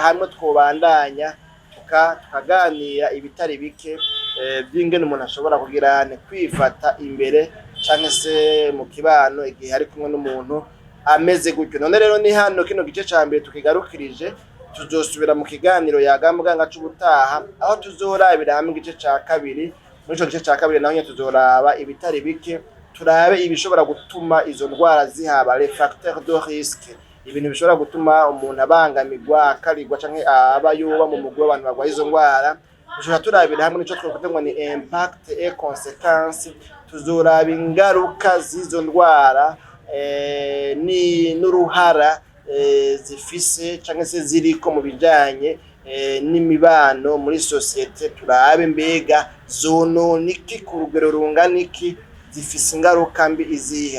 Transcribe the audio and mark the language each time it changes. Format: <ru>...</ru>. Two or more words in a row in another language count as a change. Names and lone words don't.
<rn>Hamwe twobandanya tukaganira ibitari bike by'ingene umuntu ashobora kugira kwifata imbere canke se mu kibano igihe ari kumwe n'umuntu ameze gutyo. None rero ni hano kino gice ca mbere tukigarukirije. Tuzosubira mu kiganiro Yaga Muganga c'ubutaha, aho tuzorabira hamwe igice ca kabiri. Muri ico gice ca kabiri naho tuzoraba ibitari bike, turabe ibishobora gutuma izo ndwara zihaba,</rn> <fr>les facteurs de risque,</fr> <rn>ibintu bishobora gutuma umuntu abangamirwa akarigwa canke aba yoba mu mugwi w'abantu barwaye izo ndwara. Dushobora turabira hamwe nico twavuga ngo ni</rn> <fr>impact et conséquences,</fr> <rn>tuzoraba ingaruka z'izo ndwara ni n'uruhara zifise canke se ziriko mu bijanye n'imibano muri societe. Turabe mbega zonona iki ku rugero rungana iki, zifise ingaruka mbi izihe.</rn>